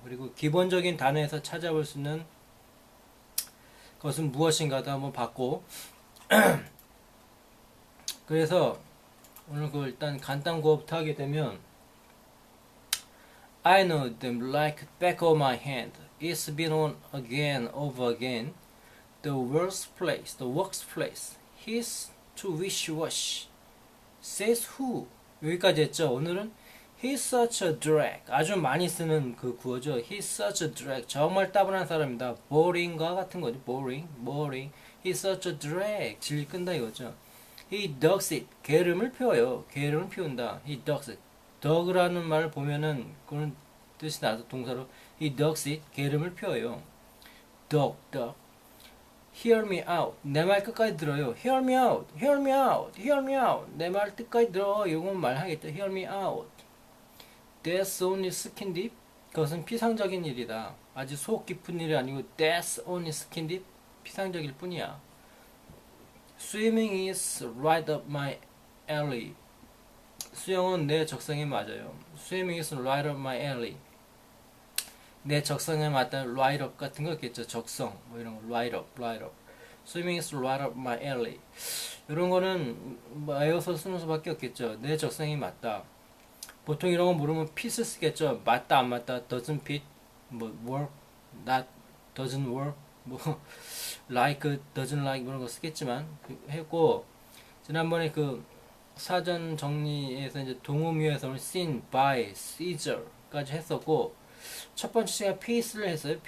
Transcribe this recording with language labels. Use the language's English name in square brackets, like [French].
[Korean] 그리고 기본적인 단어에서 찾아볼 수 있는 것은 무엇인가도 한번 봤고, 그래서 오늘 그 일단 간단 구호부터 하게 되면, [English] I know them like the back of my hand. It's been on again, over again. The worst place, the workplace. He's too wishy-washy. Says who? [Korean] 여기까지 했죠. 오늘은 [English] He's such a drag. [Korean] 아주 많이 쓰는 그 구어죠. [English] He's such a drag. [Korean] 정말 따분한 사람입니다. boring과 같은 거죠. [English] boring. He's such a drag. [Korean] 질 끈다 이거죠. [English] He dogs it. [Korean] 게으름을 피워요. 게으름을 피운다. He dogs it. dog라는 말을 보면은 그런 뜻이 나서 동사로 [English] He dogs it. [Korean] 게으름을 피워요. [English] dog. Hear me out. [Korean] 내 말 끝까지 들어요. [English] Hear me out. [Korean] 내 말 끝까지 들어. 이건 말하겠죠. [English] Hear me out. That's only skin deep. [Korean] 그것은 피상적인 일이다. 아주 속 깊은 일이 아니고 [English] that's only skin deep [Korean] 피상적일 뿐이야. [English] Swimming is right up my alley. [Korean] 수영은 내 적성에 맞아요. [English] Swimming is right up my alley. [Korean] 내 적성에 맞다는 right up 같은 거 있겠죠. 적성 뭐 이런 거 right up, right up. [English] Swimming is right up my alley. [Korean] 이런 거는 뭐 에어서 쓰는 수밖에 없겠죠. 내 적성에 맞다. 보통 이런 거 물으면 fit을 쓰겠죠. 맞다 안 맞다 [English] doesn't fit, [Korean] 뭐 work, not [English] doesn't work, [Korean] 뭐 like doesn't like 이런 거 쓰겠지만 했고 지난번에 그 사전 정리에서 이제 동음유에서는 seen, by, Caesar까지 했었고 첫 번째 시간 piece를 했어요.